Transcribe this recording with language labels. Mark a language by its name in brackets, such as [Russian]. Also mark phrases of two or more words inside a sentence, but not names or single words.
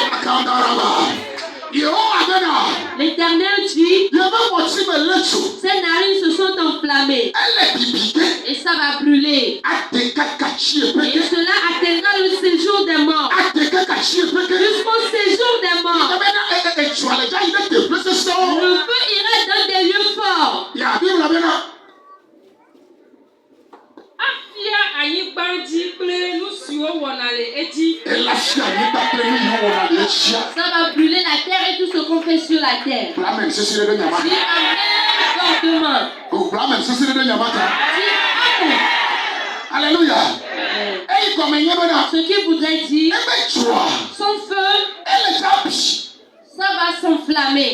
[French] L'Éternel dit, ses narines se sont enflammées. Et ça va brûler. Et cela atteindra le séjour des morts. Jusqu'au séjour des morts. Le feu ira dans des lieux forts. [Ewe] Afia anyigbaji kple nu siwo wɔna le edzi. [French] Ça va brûler la terre et tout ce qu'on fait sur la terre. Dis Amen fortement. Dis Amen. Alléluia. Ce qui voudrait dire, son feu, ça va s'enflammer.